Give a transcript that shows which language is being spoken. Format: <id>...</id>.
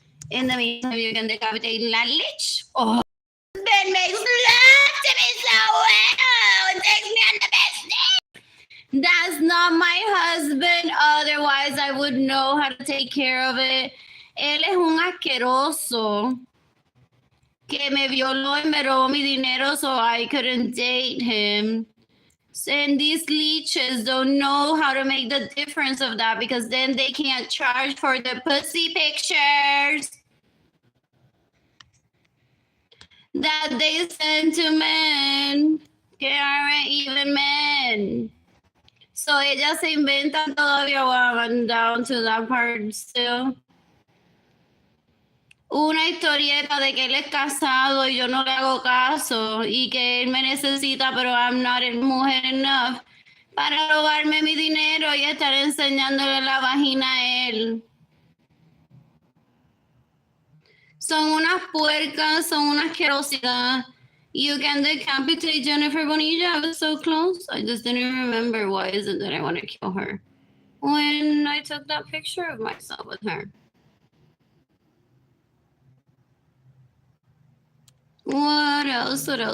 <en>In the meantime, you can decapitate la lich. Oh, husband makes love to me so well. It takes me on the best day. That's not my husband. Otherwise, I would know how to take care of it.</en> <es>Él es un asqueroso que me violó y me robó mi dinero</es> <en>so I couldn't date him. And these leeches don't know how to make the difference of that because then they can't charge for the pussy pictures that they send to men que aren't even men.</en> <es>So ellas se inventan todavía.</es> <en>Well, I'm down to that part still.</en> <es>Una historieta de que él es casado y yo no le hago caso y que él me necesita, pero</es> <en>I'm not</en> <es>mujer</es> <en>enough</en> <es>para robarme mi dinero y estar enseñándole la vagina a él. Son unas puercas, son una asquerosidad.</es> <en>You can decapitate Jennifer Bonilla. I was so close. I just didn't remember why is it that I want to kill her when I took that picture of myself with her. What else?</en>